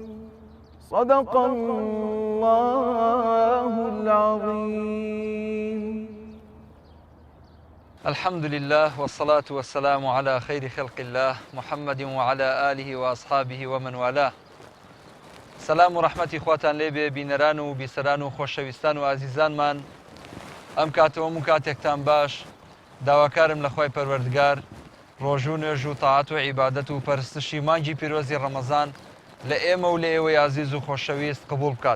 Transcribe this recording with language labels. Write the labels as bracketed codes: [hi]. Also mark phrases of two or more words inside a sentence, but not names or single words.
[ar] صدق الله العظيم. الحمد لله والصلاة والسلام على خير خلق الله محمد وعلى آله وأصحابه ومن والاه. [ckb] سلام و رحمەتی خواتان لێبێ بینەران و بیسەران و خۆشەویستان و ئازیزانمان. ئەم کاتەوە کاتێکتان باش، داواکارم لە خوای پەروەردگار ڕۆژ و نوێژ و تاعات و عیبادەت و پەرستشی مانگی پیرۆزی ڕەمەزان لە ئێمە و لە ئێوەی عزیز و خۆشەویست قبول بکات.